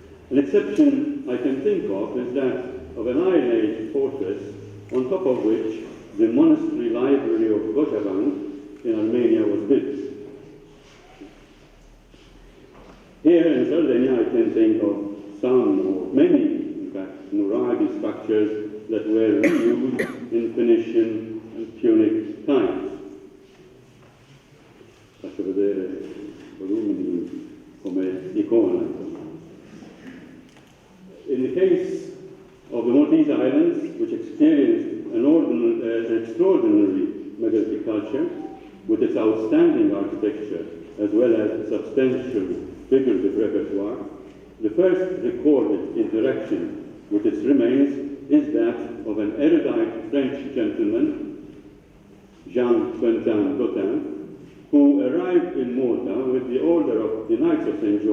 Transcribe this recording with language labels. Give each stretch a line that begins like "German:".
English: An exception I can think of is that of an Iron Age fortress, on top of which the monastery library of Gojavan in Armenia was built. Here in Sardegna I can think of some or many, in fact, Nuraghi structures that were reused in Phoenician and Punic times.
Italian: Faccio vedere volumi come icona.
English: In the case of the Maltese Islands, which experienced an extraordinary megalithic culture, with its outstanding architecture as well as a substantial figurative repertoire, the first recorded interaction with its remains is that of an erudite French gentleman, Jean Quentin d'Autun, who arrived in Malta with the order of the Knights of St.